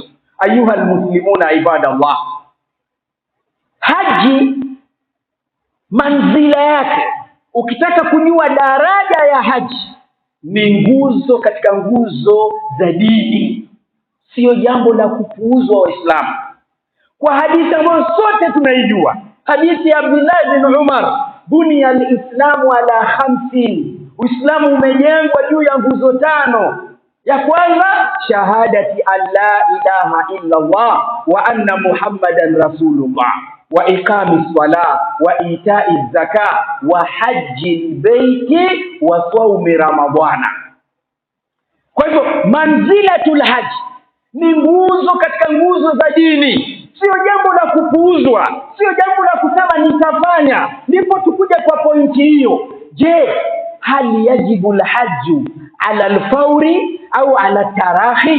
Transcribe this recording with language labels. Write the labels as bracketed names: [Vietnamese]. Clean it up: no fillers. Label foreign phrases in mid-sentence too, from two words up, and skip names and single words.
[Arabic] أيها المسلمون عباد الله, [Swahili] haji manzila yake, ukitaka kujua daraja ya haji, ni nguzo katika nguzo za dini, sio jambo la kupuuzwa Waislamu. Kwa hadithi ambayo sote tunaijua, hadithi ya Abdullah bin Umar, [Arabic] بني الإسلام على 50, [Swahili] Uislamu umejengwa juu ya nguzo 5. Ya kwanza, [Arabic] شهادة أن لا إله إلا الله وأن محمدا رسول الله وإقام الصلاة وإيتاء الزكاة وحج البيت وصوم رمضان. [Swahili] Kwa hivyo [Arabic] منزلة الحج [Swahili] ni nguzo katika nguzo za dini, sio jambo la kupuuzwa, sio jambo la kusema nitafanya. Ndipo tukuja kwa pointi hiyo. Je, [Arabic] هل يجب الحج على الفور أو على التراخي?